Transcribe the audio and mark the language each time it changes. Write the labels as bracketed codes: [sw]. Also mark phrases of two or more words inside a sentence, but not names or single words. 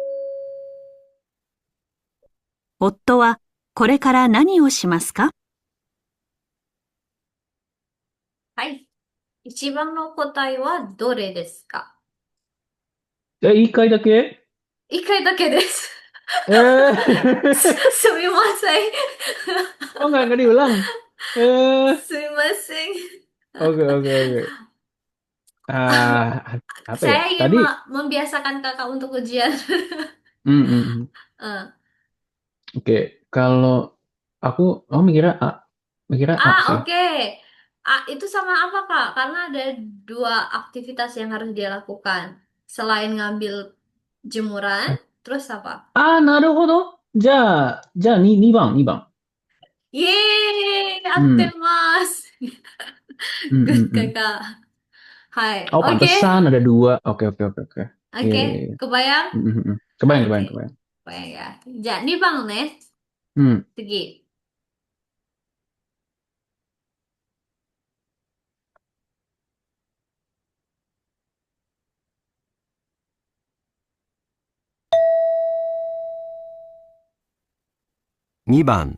[ja] 夫はこれから何をしますか？はい。一番の答えはどれですか？ 1回だけ？一回だけです。すみません。 [id] Oh, nggak diulang? すみません。 Oke, oke, oke. Apa ya? Saya ingin Tadi, membiasakan kakak untuk ujian. hmm, hmm, hmm. Eh. Oke. Kalau aku mikirnya A sih. Oke. Itu sama apa, Kak? Karena ada 2 aktivitas yang harus dia lakukan. Selain ngambil jemuran, terus apa? [ja] なるほど。じゃあ2番、2番。 Yeay, Hmm. 合ってます。 Hmm, hmm, [en] Good, hmm. [id] Kakak. Hai. Oh, Oke. pantesan ada 2. Oke, oke, oke, oke. Iya, Oke, iya, iya. kebayang? Hmm, hmm, hmm. Kebayang, Oke. kebayang, kebayang. Kebayang ya. [ja] Ja, 2番ね。 Hmm. 次。 2番、